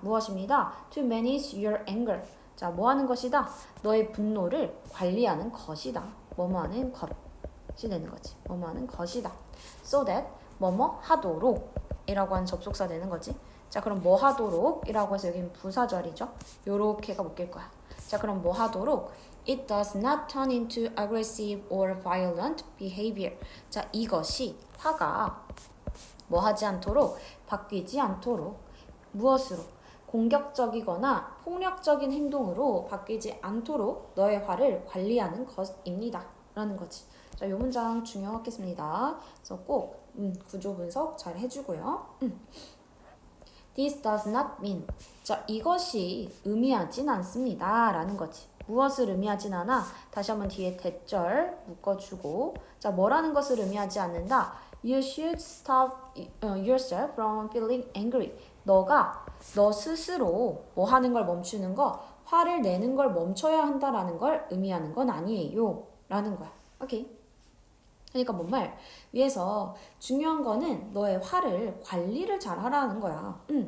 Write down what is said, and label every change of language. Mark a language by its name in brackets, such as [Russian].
[Korean] 무엇입니다? [English] To manage your anger. [Korean] 자, 뭐 하는 것이다? 너의 분노를 관리하는 것이다. 뭐뭐 하는 것이 되는 거지. 뭐뭐 하는 것이다. [English] So that [Korean] 뭐뭐 하도록 이라고 하는 접속사 되는 거지. 자, 그럼 뭐 하도록 이라고 해서 여기는 부사절이죠. 요렇게가 묶일 거야. 자, 그럼 뭐 하도록? [English] It does not turn into aggressive or violent behavior. [Korean] 자, 이것이 화가 뭐 하지 않도록, 바뀌지 않도록, 무엇으로? 공격적이거나 폭력적인 행동으로 바뀌지 않도록 너의 화를 관리하는 것입니다. 라는 거지. 자, 이 문장 중요하겠습니다. 그래서 꼭 구조 분석 잘 해주고요. [English] This does not mean. [Korean] 자, 이것이 의미하진 않습니다. 라는 거지. 무엇을 의미하진 않아? 다시 한번 뒤에 대절 묶어주고. 자, 뭐라는 것을 의미하지 않는다? [English] You should stop yourself from feeling angry. [Korean] 너 스스로 뭐 하는 걸 멈추는 거, 화를 내는 걸 멈춰야 한다라는 걸 의미하는 건 아니에요. 라는 거야. 오케이? 그러니까 뭔 말? 위에서 중요한 거는 너의 화를 관리를 잘 하라는 거야.